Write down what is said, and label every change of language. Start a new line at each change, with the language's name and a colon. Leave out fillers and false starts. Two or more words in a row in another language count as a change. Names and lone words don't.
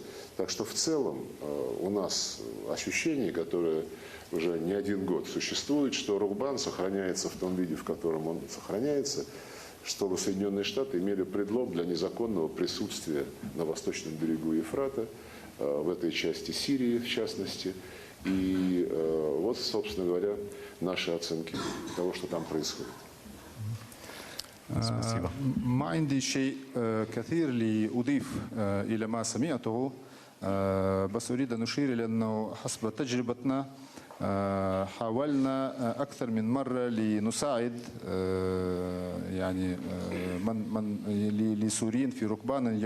Russian: Так что в целом у нас ощущение, которое уже не один год существует, что Рукбан сохраняется в том виде, в котором он сохраняется, чтобы Соединенные Штаты имели предлог для незаконного присутствия на восточном берегу Ефрата, в этой части Сирии в частности. И вот, собственно говоря, наши оценки того, что там происходит. Спасибо.
Arabic: ما عندي شيء كثير لأضيف إلى ما سمعته بس أريد أن أشير إلى أنه حسب تجربتنا حاولنا أكثر من مرة لنساعد يعني لسوريين في ركبان أن